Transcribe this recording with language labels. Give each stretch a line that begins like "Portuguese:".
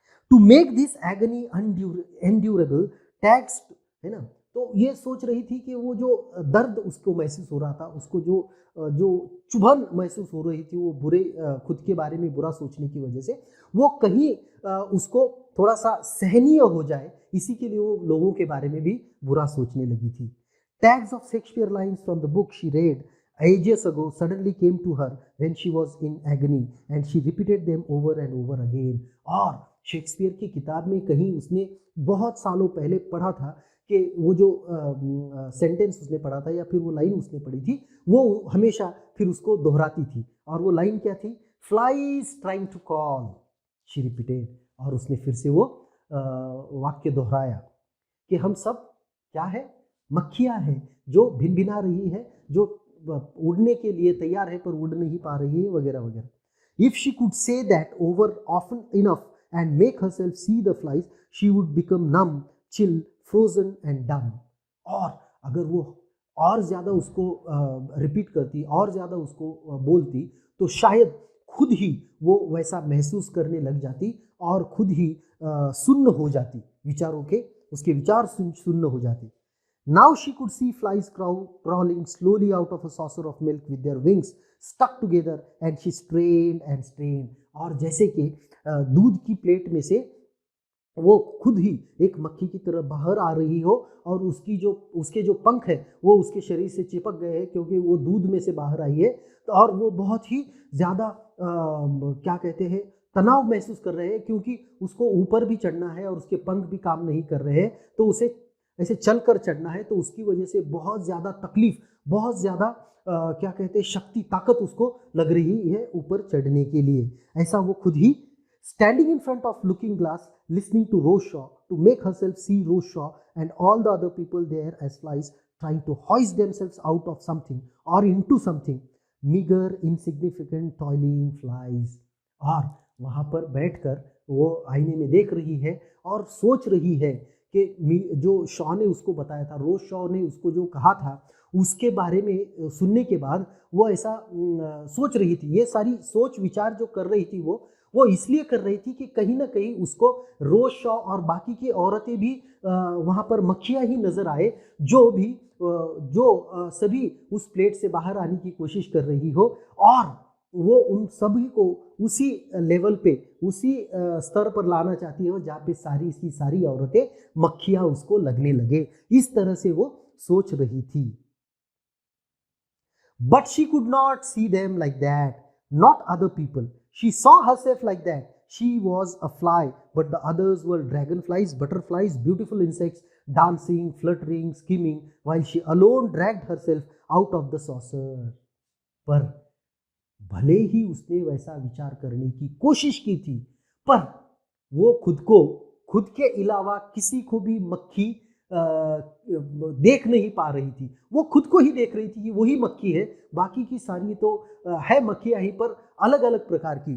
English: to make this agony endurable tax,
Hindi: है ना, तो ये सोच रही थी कि वो जो दर्द उसको महसूस हो रहा था, उसको जो चुभन महसूस हो रही थी, वो खुद के बारे में बुरा सोचने की वजह से, वो कहीं उसको थोड़ा सा सहनीय हो जाए, इसी के लिए वो लोगों के बारे में भी बुरा सोचने लगी थी।
English: Tags of Shakespeare lines from the book she read ages ago suddenly came to her when she was in agony and she repeated them over and over again.
Hindi: और शेक्सपियर की किताब में कहीं उसने बहुत सालों पहले पढ़ा था कि वो जो सेंटेंस उसने पढ़ा था या फिर वो लाइन उसने पढ़ी थी, वो हमेशा फिर उसको दोहराती थी। और वो लाइन क्या थी?
English: Flies trying to call, she repeated.
Hindi: और उसने फिर से वो वाक्य दोहराया कि हम सब क्या है? मक्खियाँ हैं जो भिनभिना रही है, जो उड़ने के लिए तैयार है पर उड़ नहीं पा रही है, वगैरह वगैरह।
English: If she could say that over often enough and make herself see the flies, she would become numb, chill, frozen and dumb.
Hindi: और अगर वो और ज़्यादा उसको रिपीट करती, और ज़्यादा उसको बोलती, तो शायद खुद ही वो वैसा महसूस करने लग जाती और खुद ही सुन्न हो जाती, विचारों के, उसके विचार सुन्न हो जाती।
English: Now she could see flies crawling slowly out of a saucer of milk with their wings stuck together and she strained and strained.
Hindi: और जैसे कि दूध की प्लेट में से वो खुद ही एक मक्खी की तरह बाहर आ रही हो और उसके जो पंख है वो उसके शरीर से चिपक गए हैं क्योंकि वो दूध में से बाहर आई है, तो और वो बहुत ही ज़्यादा क्या कहते हैं, तनाव महसूस कर रहे हैं क्योंकि उसको ऊपर भी चढ़ना है और उसके पंख भी काम नहीं कर रहे हैं, तो उसे ऐसे चलकर चढ़ना है, तो उसकी वजह से बहुत ज़्यादा तकलीफ, बहुत ज़्यादा क्या कहते हैं, शक्ति, ताकत उसको लग रही है ऊपर चढ़ने के लिए। ऐसा वो खुद ही
English: standing in front of looking glass, listening to Rose Shaw to make herself see Rose Shaw and all the other people there as flies trying to hoist themselves out of something or into something, meager, insignificant, toiling flies.
Hindi: और वहाँ पर बैठकर वो आईने में देख रही है और सोच रही है कि जो शॉ ने उसको बताया था, रोज शॉ ने उसको जो कहा था, उसके बारे में सुनने के बाद वो ऐसा सोच रही थी। ये सारी सोच विचार जो कर रही थी वो इसलिए कर रही थी कि कहीं ना कहीं उसको रोज शॉ और बाकी की औरतें भी वहाँ पर मक्खियाँ ही नजर आए, जो सभी उस प्लेट से बाहर आने की कोशिश कर रही हो, और वो उन सभी को उसी लेवल पे, उसी स्तर पर लाना चाहती है जहाँ पे सारी औरतें मक्खियाँ उसको लगने लगे। इस तरह से वो सोच रही थी।
English: But she could not see them like that, not other people. She saw herself like that. She was a fly, but the others were dragonflies, butterflies, beautiful insects, dancing, fluttering, skimming, while she alone dragged herself out of the saucer.
Hindi: पर भले ही उसने वैसा विचार करने की कोशिश की थी, पर वो खुद के अलावा किसी को भी मक्खी देख नहीं पा रही थी। वो खुद को ही देख रही थी कि वही मक्खी है, बाकी की सारी तो है मक्खियाँ ही, पर अलग अलग प्रकार की।